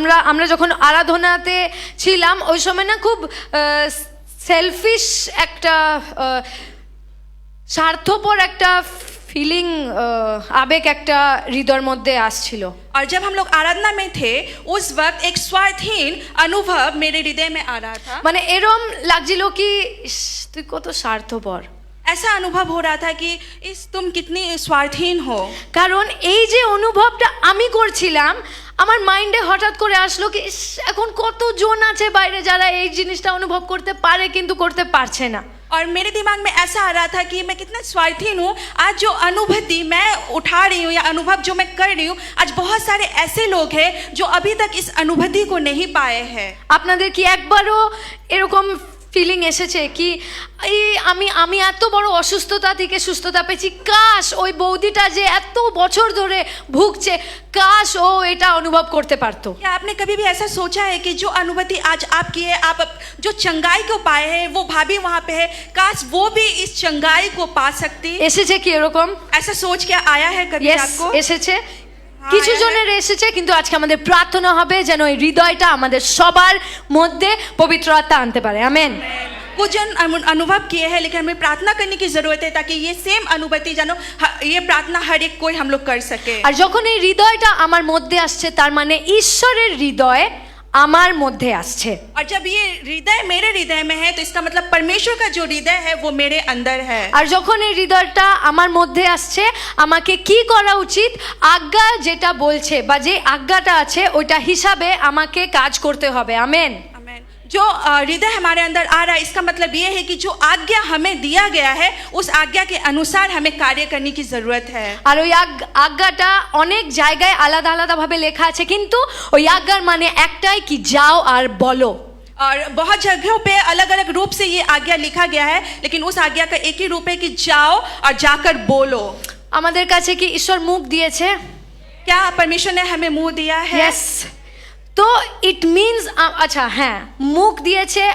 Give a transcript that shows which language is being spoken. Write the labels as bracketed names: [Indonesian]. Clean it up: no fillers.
[Bangla] আমরা যখন আরাধনাতে ছিলাম ওই সময় না খুব সেলফিশ একটা স্বার্থপর একটা ফিলিং, আবেগ একটা হৃদয়ের মধ্যে আসছিল। [Hindi] और जब हम लोग आराधना में थे उस वक्त एक स्वार्थहीन अनुभव मेरे हृदय में आ रहा था। [Bangla] মানে এরম লাগছিল কি ইস, তুই কত স্বার্থপর। [Hindi] ऐसा अनुभव हो रहा था कि इस तुम कितनी स्वार्थहीन हो। [Bangla] কারণ এই যে অনুভবটা আমি করছিলাম, আমার মাইন্ডে হঠাৎ করে আসলো কি ইস, এখন কতজন আছে বাইরে যারা এই জিনিসটা অনুভব করতে পারে কিন্তু করতে পারছে না। [Hindi] और मेरे दिमाग में ऐसा आ रहा था कि मैं कितना स्वार्थहीन हूँ। आज जो अनुभूति मैं उठा रही हूँ या अनुभव जो मैं कर रही हूँ, आज बहुत सारे ऐसे लोग हैं जो अभी तक इस अनुभूति को नहीं पाए हैं। [Bangla] আপনাদের কি একবারও এরকম ফিলিং এসেছে কি এই আমি এত বড় অসুস্থতা থেকে সুস্থতা পেয়েছি, কাশ ওই বৌদিটা যে এত বছর ধরে ভুগছে, কাশ ও এটা অনুভব করতে পারতো? [Hindi] क्या आपने कभी भी ऐसा सोचा है कि जो अनुभूति आज आप की है, आप जो चंगाई को पाए हैं, वो भाभी वहाँ पे है, काश वो भी इस चंगाई को पा सकती? [Bangla] এসেছে কি এরকম? [Hindi] ऐसा सोच क्या आया है कभी [English] yes, [Hindi] आपको? [Bangla] এসেছে। কিছু জনের এসেছে, কিন্তু আজকে আমাদের প্রার্থনা হবে যেন এই হৃদয়টা আমাদের সবার মধ্যে পবিত্র আত্মা আনতে পারে। আমেন। [Hindi] कुछ जन अनुभव किए हैं, लेकिन हमें प्रार्थना करने की जरूरत है ताकि ये सेम अनुभूति जानो ये प्रार्थना हर एक कोई हम लोग कर सके। [Bangla] আর যখন এই হৃদয়টা আমার মধ্যে আসছে, তার মানে ঈশ্বরের হৃদয় আমার মধ্যে আসছে। [Hindi] और जब ये हृदय मेरे हृदय में है तो इसका मतलब परमेश्वर का जो हृदय है वो मेरे अंदर है। [Bangla] আর যখন এই হৃদয়টা আমার মধ্যে আসছে, আমাকে কি করা উচিত? আজ্ঞা যেটা বলছে বা যে আজ্ঞাটা আছে ওইটা হিসাবে আমাকে কাজ করতে হবে। আমেন। [Hindi] आमेन। जो हृदय हमारे अंदर आ रहा है, इसका मतलब ये है कि जो आज्ञा हमें दिया गया है उस आज्ञा के अनुसार हमें कार्य करने की जरूरत है। [Bangla] আর ওই আজ্ঞাটা অনেক জায়গায় আলাদা আলাদা ভাবে লেখা আছে, কিন্তু ওই আজ্ঞার মানে একটাই কি, যাও আর বলো। [Hindi] और बहुत जगहों पे अलग अलग रूप से ये आज्ञा लिखा गया है, लेकिन उस आज्ञा का एक ही रूप है कि जाओ और जाकर बोलो। [Bangla] আমাদের কাছে কি ঈশ্বর মুখ দিয়েছে? [Hindi] क्या परमेश्वर ने हमें मुंह दिया है? [English] Yes. [Bangla] তো [English] it means, [Bangla] আচ্ছা হ্যাঁ, মুখ দিয়েছে।